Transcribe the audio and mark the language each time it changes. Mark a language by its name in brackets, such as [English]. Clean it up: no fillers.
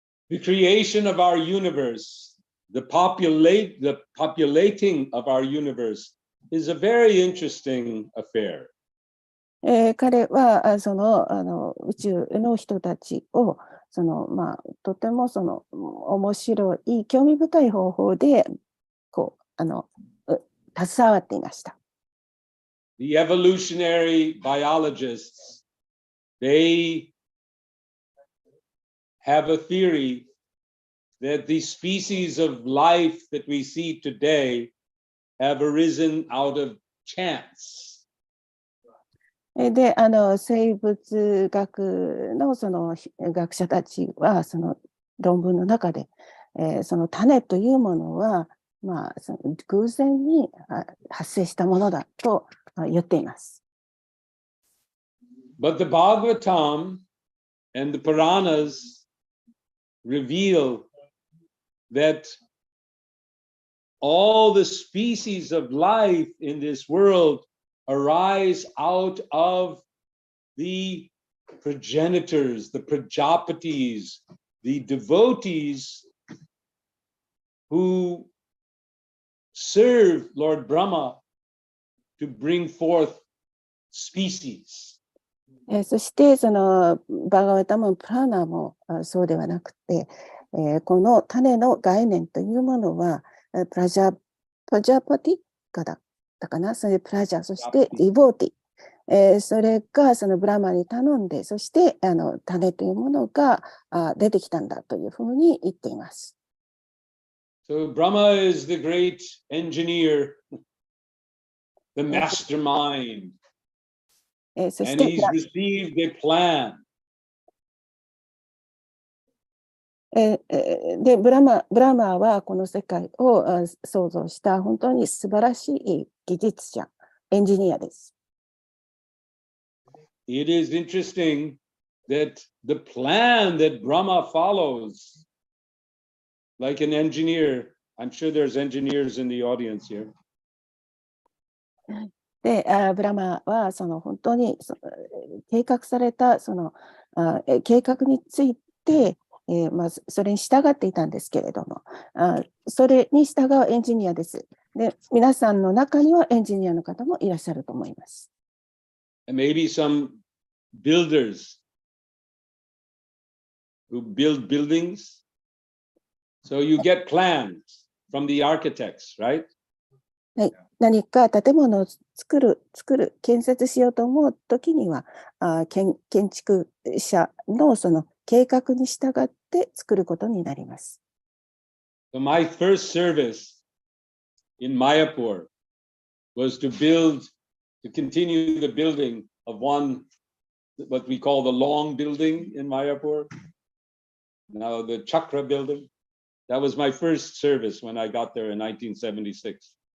[English] The creation of our universe, the populating of our universe is a very interesting affair. [Japanese] 彼は宇宙の人たちをとても面白い興味深い方法で携わっていました。 [English] The evolutionary biologists, they have a theory that the species of life that we see today have arisen out of chance. [Japanese] で、生物学の学者たちはその論文の中で、その種というものは、偶然に発生したものだと言っています。 [English] But the Bhagavatam and the Puranas reveal that all the species of life in this world arise out of the progenitors, the Prajapatis, the devotees who serve Lord Brahma to bring forth species. [Japanese] そしてそのバガワタもプラーナもそうではなくて、この種の概念というものはプラジャパティかだったかな、それでプラジャ、そしてディボーティ、それがそのブラマに頼んで、そして種というものが出てきたんだというふうに言っています。 [English] So Brahma is the great engineer, the mastermind, [Japanese] そし [English] and [Japanese] て [English] he's received a plan. [Japanese] でブラマーはこの世界を創造した本当に素晴らしい技術者、エンジニアです。 [English] It is interesting that the plan that Brahma follows, like an engineer, I'm sure there's engineers in the audience here. [Japanese] で、ブラマーは本当に計画された計画について、それに従っていたんですけれども、それに従うエンジニアです。で、皆さんの中にはエンジニアの方もいらっしゃると思います。 [English] And maybe some builders who build buildings. So you get plans from the architects, right? [Japanese] はい、何か建物を作る、建設しようと思うときには、建築者のその計画に従って作ることになります。 [English] So my first service in Mayapur was to continue the building of one what we call the long building in Mayapur, now the Chakra building. That was my first service when I got there in 1976.